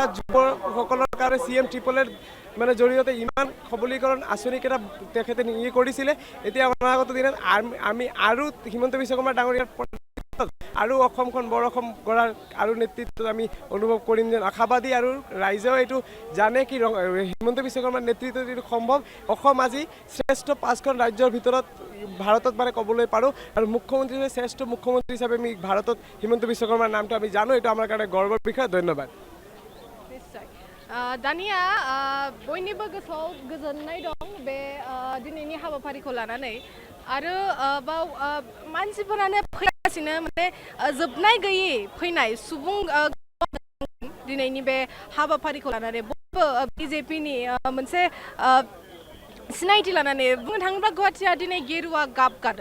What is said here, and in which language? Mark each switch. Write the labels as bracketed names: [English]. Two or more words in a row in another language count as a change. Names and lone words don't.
[Assamese] যুৱসকলৰ কাৰণে CM ট্ৰিপলেৰ মানে জৰিয়তে ইমান সবলীকৰণ আঁচনিকেইটা তেখেতে কৰিছিলে এতিয়া অনাগত দিনত আমি আৰু হিমন্ত বিশ্ব শৰ্মা ডাঙৰীয়াৰ আৰু অসমখন বৰ অসম গঢ়াৰ আৰু নেতৃত্বত আমি অনুভৱ কৰিম যেন আশাবাদী আৰু ৰাইজেও এইটো জানে কি হিমন্ত বিশ্ব শৰ্মাৰ নেতৃত্বত এইটো সম্ভৱ অসম আজি শ্ৰেষ্ঠ 5খন ৰাজ্যৰ ভিতৰত ভাৰতত মানে ক'বলৈ পাৰোঁ আৰু মুখ্যমন্ত্ৰী শ্ৰেষ্ঠ মুখ্যমন্ত্ৰী হিচাপে আমি ভাৰতত হিমন্ত বিশ্ব শৰ্মাৰ নামটো আমি জানো এইটো আমাৰ কাৰণে গৰ্বৰ বিষয় ধন্যবাদ [Bodo] दानिया बयनिबो गोसोआव गोजोननाय दं बे दिनैनि हाबाफारिखौ लानानै आरो बाव मानसिफोरानो फैगासिनो माने जोबनाय गैयै फैनाय सुबुं दिनैनि बे हाबाफारिखौ लानानै बयबो बिजेपिनि मोनसे सिनायथि लानानै बुंनो थाङोब्ला गुवाहाटीया दिनै गेरुवा गाब